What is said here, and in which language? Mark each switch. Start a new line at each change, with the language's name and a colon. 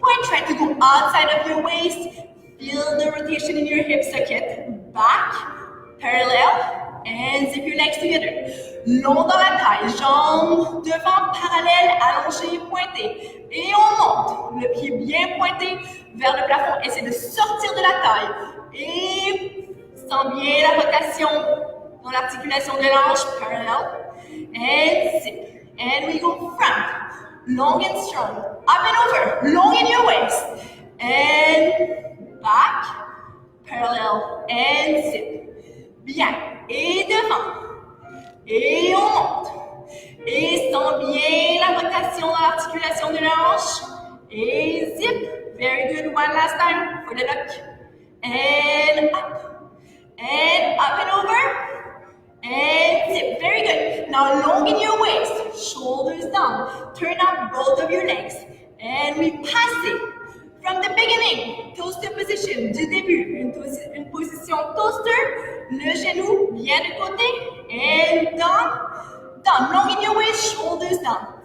English: Point, try to go outside of your waist. Feel the rotation in your hip socket. Back, parallel, and zip your legs together.
French: Long dans la taille, jambes devant, parallèles, allongées, pointées. Et on monte, le pied bien pointé vers le plafond. Essaie de sortir de la taille. Et sens bien la rotation dans l'articulation de l'ange, parallel.
English: And zip. And we go front, long and strong. Up and over, long in your waist. And back, parallel, and zip.
French: Bien. Et devant. Et on monte. Et sens bien la rotation dans l'articulation de la hanche. Et zip.
English: Very good. One last time for the look. And up. And up and over. And zip. Very good. Now long in your waist. Shoulders down. Turn up both of your legs. And we pass it. From the beginning, toaster position,
French: du début, une position toaster, le genou bien de côté,
English: and down, down, long in your waist, shoulders down.